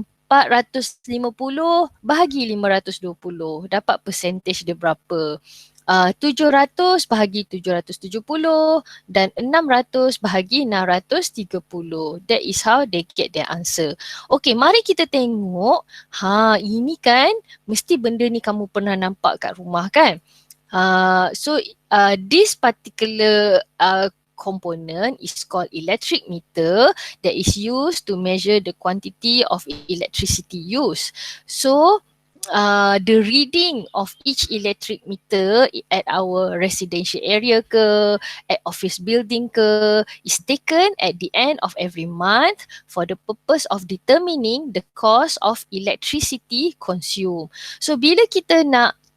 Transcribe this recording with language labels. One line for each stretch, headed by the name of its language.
Malay: 450 bahagi 520. Dapat percentage dia berapa? 700 bahagi 770 dan 600 bahagi 630.
English: That is how they get their answer.
Malay: Okay, mari kita tengok. Ini kan mesti benda ni kamu pernah nampak kat rumah kan?
English: So this particular component is called electric meter that is used to measure the quantity of electricity used. So the reading of each electric meter at our residential area ke, at office building ke, is taken at the end of every month for the purpose of determining the cost of electricity consumed. So
Malay: bila kita nak